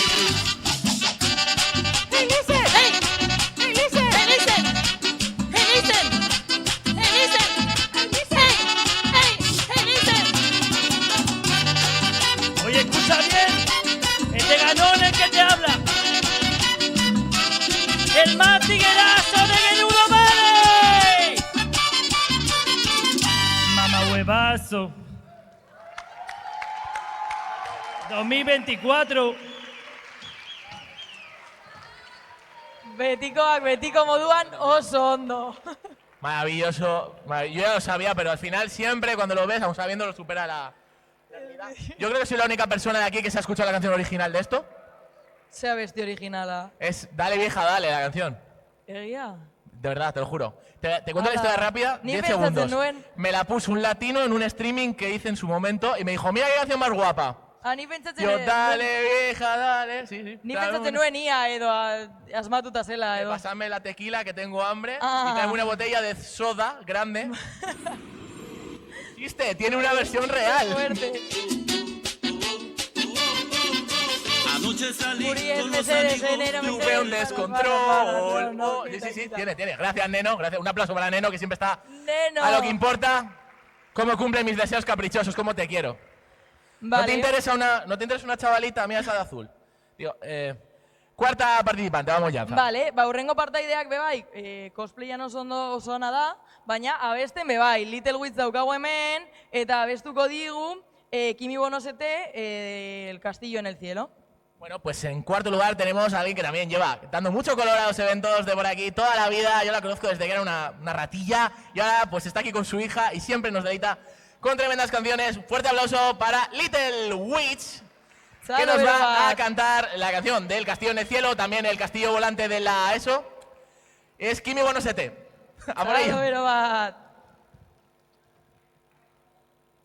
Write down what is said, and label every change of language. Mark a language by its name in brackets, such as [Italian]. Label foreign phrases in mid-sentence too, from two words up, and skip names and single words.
[Spanish] Oye, escucha bien, este ganón es que te habla. El más tiguerazo de Menudo Vale. Mamá huevazo. 2024. [Basque] Betiko moduan oso ondo. [Spanish] Maravilloso. Yo ya lo sabía, pero al final siempre cuando lo ves, aún sabiendo, lo supera la realidad. Yo creo que soy la única persona de aquí que se ha escuchado la canción original de esto. [Basque] Ze abesti originala. [Spanish] Es Dale vieja, dale, la canción. [Basque] Egia? [Spanish] De verdad, te lo juro. Te cuento la [Basque] Hala. [Spanish] historia rápida, [Basque] Ni [Spanish] 10 [Basque] pentsatzen [Spanish] segundos. [Basque] nuen. [Spanish] Me la puso un latino en un streaming que hice en su momento y me dijo, mira qué canción más guapa. [Basque] Ni pentsatzen [Spanish] Yo, dale vieja, dale. Sí. [Basque] Ni [Spanish] claro, [Basque] pentsatzen nuen ia edo asmatuta zela edo. [Spanish] Pásame la tequila que tengo hambre Ah. y traeme una botella de soda grande. ¿Viste? Tiene una versión real. Fuerte. Anoche salí [Basque] Guri ez [Spanish] con los [Basque] mesedes, [Spanish] amigos. enero, Tuve [Basque] mesedes, [Spanish] un para, descontrol. no, Oh, quita, sí, quita. tiene. Gracias, Neno. Gracias. Un aplauso para Neno, que siempre está Neno. a lo que importa. ¿Cómo cumple mis deseos caprichosos? ¿Cómo te quiero? Vale. ¿No te interesa una chavalita? Mira esa de azul. Tío, cuarta participante, vamos ya. Vale, [Basque] hurrengo partaideak be bai, cosplayan oso ondo oso ona da, baina abesten be bai, Little Witch daukagu hemen, eta abestuko digu Kimi Bonosete, [Spanish] El Castillo en el Cielo. Bueno, pues en cuarto lugar tenemos a alguien que también lleva dando mucho color a los eventos de por aquí toda la vida. Yo la conozco desde que era una ratilla y ahora pues está aquí con su hija y siempre nos deleita con tremendas canciones. Fuerte aplauso para Little Witch, que nos va a cantar la canción del Castillo en el Cielo, también el castillo volante de la ESO. Es Kimi Bonosete. A por ello. [Basque] Bero bat.